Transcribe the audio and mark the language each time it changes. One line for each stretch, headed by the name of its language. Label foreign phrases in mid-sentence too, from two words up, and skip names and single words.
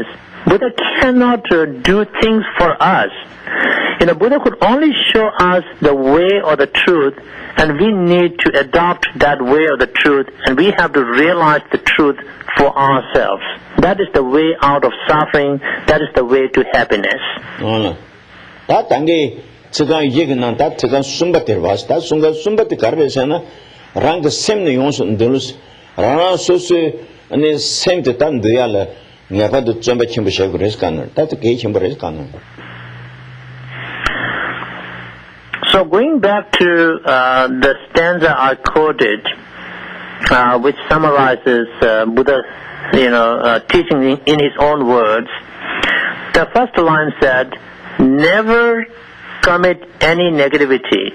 English: Buddha cannot do things for us. Buddha could only show us the way or the truth, and we need to adopt that way or the truth, and we have to realize the truth for ourselves. That is the way out of suffering. That is the way to happiness. Ta tangi tsugan yignan ta tsugan sumbatir was ta sunga sumbati karvesana rang sem ne yons ndulus rana sosu ane sem te tan deyala ngapa du tsamba chimba shagres kanar ta ke chimba res kanar. So going back to the stanza I quoted, which summarizes Buddha's, teaching in his own words, the first line said, "Never commit any negativity."